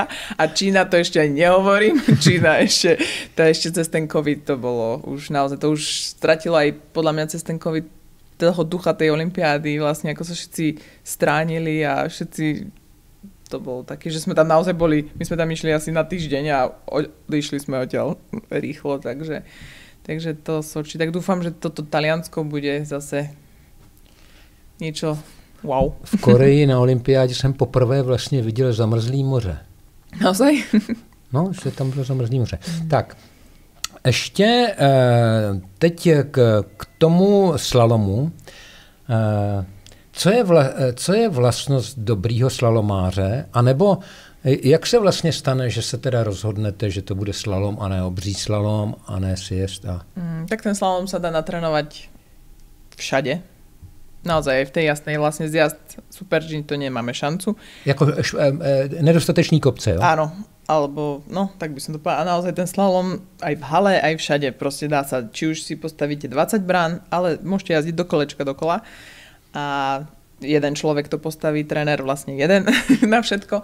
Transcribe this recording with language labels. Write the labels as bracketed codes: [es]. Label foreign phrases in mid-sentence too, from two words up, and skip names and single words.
[sk] A Čína, to ešte aj nehovorím. Čína ešte cez ten COVID to bolo už naozaj, to už stratilo aj podľa mňa cez ten COVID toho ducha tej olympiády, vlastne ako sa všetci stránili a všetci, to bolo také, že sme tam naozaj boli, my sme tam išli asi na týždeň a odišli sme odtiaľ rýchlo, takže to Soči. Tak dúfam, že toto Taliansko bude zase niečo wow. [cs] V Koreji na olympiádě jsem poprvé vlastně viděl zamrzlý moře. [sk] Naozaj? [cs] No, že tam bylo zamrzlý moře. Tak, ještě teď k tomu slalomu. Co je vlastnost dobrýho slalomáře? A nebo jak se vlastně stane, že se teda rozhodnete, že to bude slalom a ne obří slalom a ne sjezd? [sk] Tak ten slalom sa dá natrénovať všade. Naozaj v tej jasnej vlastne zjazd Super G to nemáme šancu. [cs] Jako nedostatečný kopce, jo? [sk] Áno, alebo no, tak by som to povedala. A naozaj ten slalom aj v hale, aj všade proste dá sa, či už si postavíte 20 brán, ale môžete jazdiť do kolečka dokola a jeden človek to postaví, tréner vlastne jeden na všetko.